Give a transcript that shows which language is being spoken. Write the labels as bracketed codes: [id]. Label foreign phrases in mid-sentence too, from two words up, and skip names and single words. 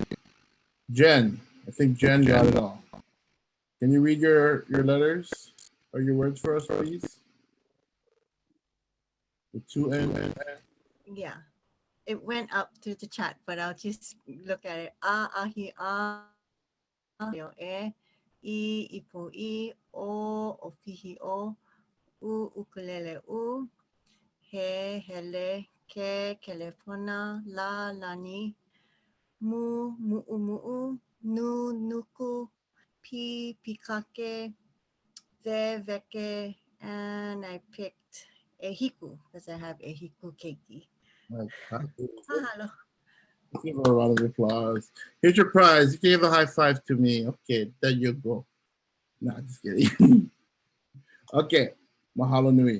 [en] Jen, I think Jen got it all. Can you read your letters or your words for us, please? The two N. Yeah. It went up to the chat, but I'll just look at it. [haw] A, ahi, a, yo, e, ipo, o, opihi, o, ukulele, he, hele, ke, kelefona, la, lani, mu'u, nu, nuku, pikake, veke, [en] and I picked ehiku because I have [haw] ehiku keiki. [en] Mahalo. Give her a round of applause. Here's your prize. You gave a high five to me. Okay, there you go. Nah, just kidding. Okay, [haw] mahalo nui.